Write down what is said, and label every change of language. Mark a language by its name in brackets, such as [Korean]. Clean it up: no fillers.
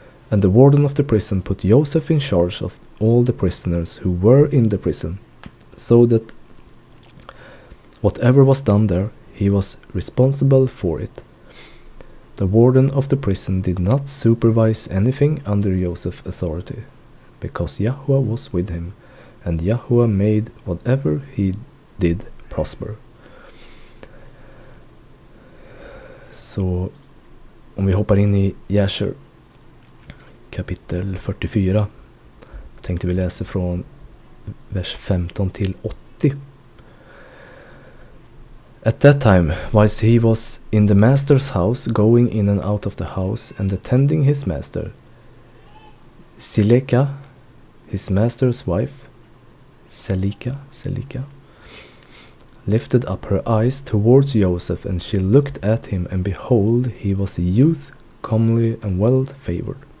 [English] And the warden of the prison put Joseph in charge of all the prisoners who were in the prison, so that whatever was done there, he was responsible for it. The warden of the prison did not supervise anything under Joseph's authority, because Yahweh was with him, and Yahweh made whatever he did prosper. [Swedish] Så om vi hoppar in i Jasher kapitel 44, tänkte vi läsa från vers 15 till 80. [English] At that time, whilst he was in the master's house, going in and out of the house and attending his master, Sileka, his master's wife, Selika, lifted up her eyes towards Joseph, and she looked at him, and behold, he was a youth, comely and well favored.